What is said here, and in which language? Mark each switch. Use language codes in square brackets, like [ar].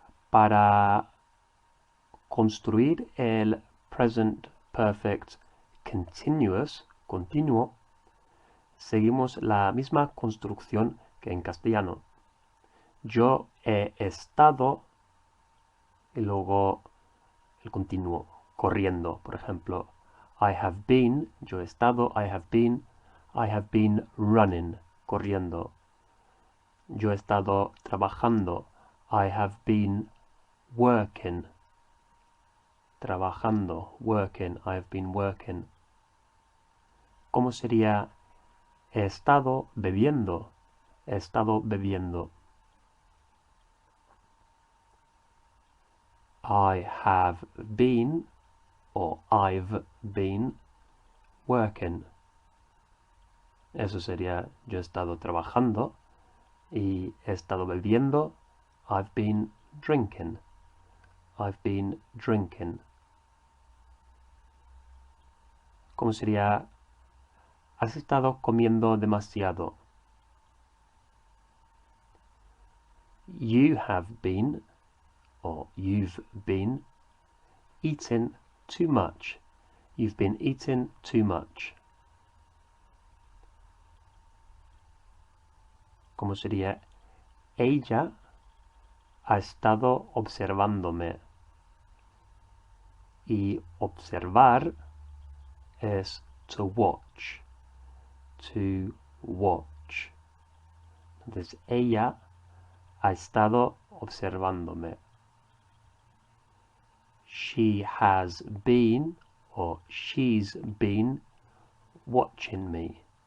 [es] Para construir el present perfect continuous, continuo, seguimos la misma construcción que en castellano. Yo he estado y luego el continuo, corriendo, por ejemplo. [en] I have been, [es] yo he estado, [en] I have been running, [es] corriendo. Yo he estado trabajando, [en] I have been working. [es] Trabajando, [en] working, I have been working. [es] ¿Cómo sería he estado bebiendo? He estado bebiendo. [en] I have been o I've been working. [es] Eso sería yo he estado trabajando y he estado bebiendo. [en] I've been drinking. I've been drinking. [es] ¿Cómo sería has estado comiendo demasiado? [en] You have been or you've been eating too much. You've been eating too much. [es] ¿Cómo sería? Ella ha estado observándome. Y observar es to watch. [en] To watch. [es] Entonces, ella ha estado observándome. [en] She has been or she's been watching me.